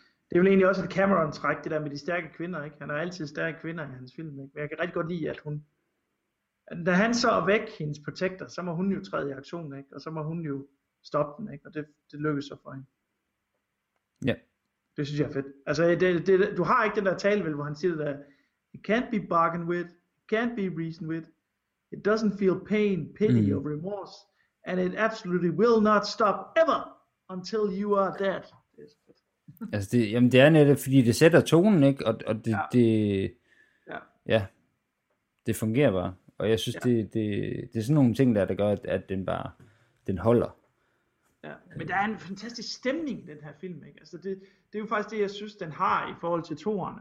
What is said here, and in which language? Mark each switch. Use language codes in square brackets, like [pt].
[da] Det er vel egentlig også et Cameron-træk, det der med de stærke kvinder, ikke? Han har altid stærke kvinder i hans film, ikke? Men jeg kan rigtig godt lide, at hun... Da han så er væk, hendes protektor, så må hun jo træde i aktion, ikke? Og så må hun jo stoppe den, ikke? Og det lykkes så for hende. Ja. Det synes jeg er fedt. Altså, du har ikke den der tale, vel, hvor han siger det der... [en] It can't be bargained with. It can't be reasoned with. It doesn't feel pain, pity or remorse. And it absolutely will not stop ever until you are dead. [da] Altså det, jamen det er netop, fordi det sætter tonen, ikke? Og det, ja. Det, ja, det fungerer bare. Og jeg synes, ja. det er sådan nogle ting, der gør, at den bare, den holder. Ja, men der er en fantastisk stemning i den her film, ikke? Altså det er jo faktisk det, jeg synes, den har i forhold til Toren.